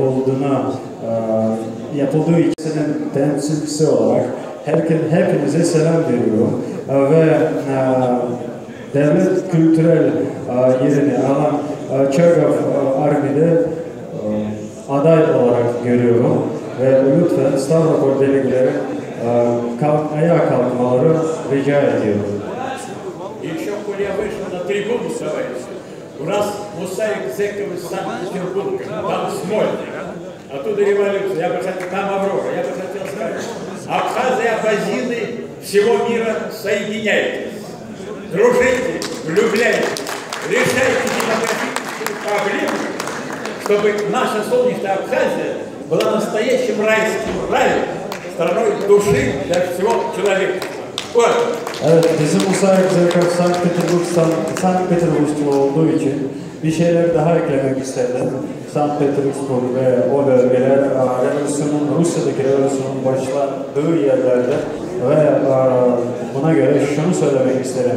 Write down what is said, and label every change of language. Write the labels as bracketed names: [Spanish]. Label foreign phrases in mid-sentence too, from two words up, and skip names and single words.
[Turkish] yapıldığı ikisinin temsilcisi olarak hepinize selam veriyorum ve devlet kültürel yerini alan Çagov Armi'de aday olarak görüyorum ve lütfen Stavropol delegeleri ayağa kalkmaları rica ediyorum. [Russian] Еще коли я вышел на трибуну, товарищи, у нас Мусаик Зеков из Санкт-Петербурга, там Смольный, оттуда революция, я бы хотел, там Аврора, я бы хотел сказать, Абхазы и Абазины всего мира соединяйтесь, дружите, влюбляйтесь, решайте демографические проблемы, чтобы наша солнечная Абхазия была настоящим райским раем, страной души для всего человека. Вот. [Turkish] Evet, bizim Musaik Zerkov Sankt Petersburglu olduğu için bir şeyler daha eklemek istedim. Sankt Petersburg ve o bölgeler Rusya'daki revolüsyonun başladığı yerlerde ve buna göre şunu söylemek isterim.